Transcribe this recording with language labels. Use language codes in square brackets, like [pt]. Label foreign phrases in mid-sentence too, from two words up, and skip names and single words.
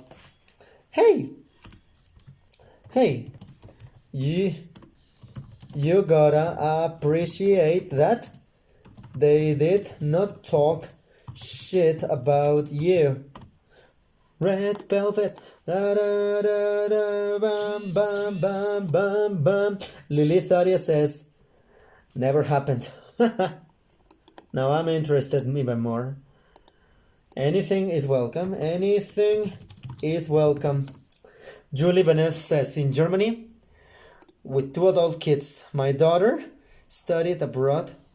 [en] Hey, hey, you gotta appreciate that they did not talk shit about you. Red velvet. Da, da, da, da, bam, bam, bam, bam, bam. Lilitharia says, never happened. Now I'm interested even more. Anything is welcome. Anything is welcome. Julie Beneff says, in Germany, with 2 adult kids. My daughter studied abroad.